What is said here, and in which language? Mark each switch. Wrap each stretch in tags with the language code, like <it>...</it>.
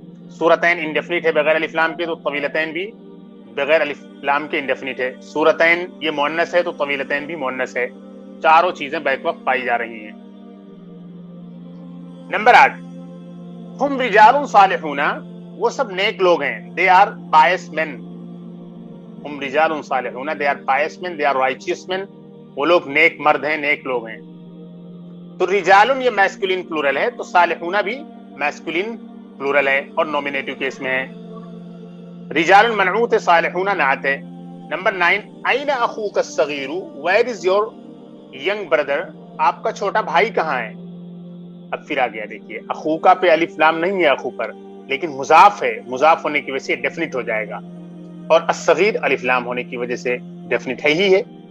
<ur>سورتین indefinite ہے بغیر الف لام کے تو طویلتین بھی بغیر الف لام کے انڈیفینٹ ہے. سورتین یہ مؤنث ہے تو طویلتین بھی مؤنث ہے. چاروں چیزیں بیک وقت پائی جا رہی ہیں. نمبر 8،</ur> <ar>ہم رجال صالحون،</ar> <ur>وہ سب نیک لوگ ہیں.</ur> <en>They are pious men.</en> <ar>ہم رجال صالحون،</ar> <en>They are pious men, they are righteous men.</en> <ur>وہ لوگ نیک مرد ہیں، نیک لوگ ہیں. تو رجال یہ میسکولین پلورل ہے، تو صالحون بھی میسکولین پلورل ہے اور نومینیٹو کیس میں ہے. رجال منعوت ہے، صالحون نعت ہے. Number 9،</ur> <ar>این اخوک الصغیر،</ar> <en>where is your young brother,</en> <ur>آپ کا چھوٹا بھائی کہاں ہے؟ اب پھر آ گیا، دیکھیے اخوکا پہ الف لام نہیں ہے اخو پر، لیکن مضاف ہے، مضاف ہونے کی وجہ سے ڈیفینٹ ہو جائے گا، اور الصغیر الف لام ہونے کی وجہ سے ڈیفینٹ ہے ہی ہے.</ur>